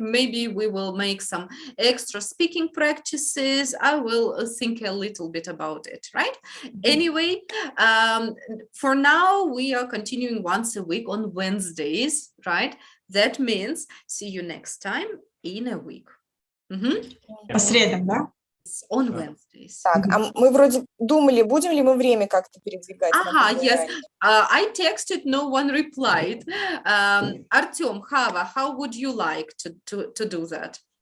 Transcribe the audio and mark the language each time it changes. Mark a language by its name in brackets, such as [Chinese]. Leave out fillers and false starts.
[English] Maybe we will make some extra speaking practices. I will think a little bit about it, right? Anyway, for now, we are continuing once a week on Wednesdays, right? That means see you next time in a week. [Russian] По средам, да? [English] On Wednesdays. [Russian] Так, а мы вроде думали, будем ли мы время как-то передвигать? [English] Yes. I texted, no one replied. Artem, Hava, how would you like to do that?